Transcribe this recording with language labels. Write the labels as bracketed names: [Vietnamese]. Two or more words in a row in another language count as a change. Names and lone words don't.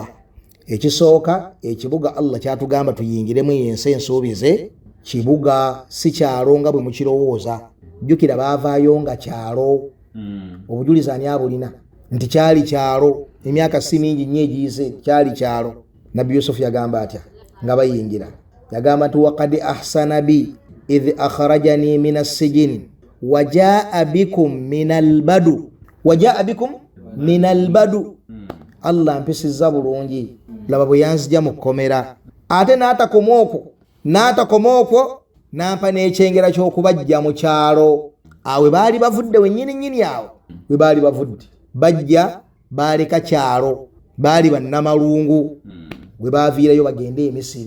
[Ganda] Ekisooka ekibuga Allah kyatugamba tuyingiremu yensi ensuubize, kibuga si kyalo nga bwe mukirowooza. Jjukira baavaayo nga kyalo, obujulizi ani abulina nti kyali kyalo, emyaka si mingi nnyo egiyise kyali kyalo. Nabbi Yusufu yagamba atya nga bayingira? Yagamba nti [Arabic] وقد أحسن بي إذ أخرجني من السجن وجاء بكم من البدو. [Ganda] Allah mpisizza bulungi, laba bwe yanzija mu kkomera. Ate n'atakoma okwo n'ampa n'ekyengera ky'okubajja mu kyalo. Awe baali bavudde wennyini awo we baali bavudde, bajja baaleka kyalo, baali bannamalungu we baaviirayo bagende e Misiri.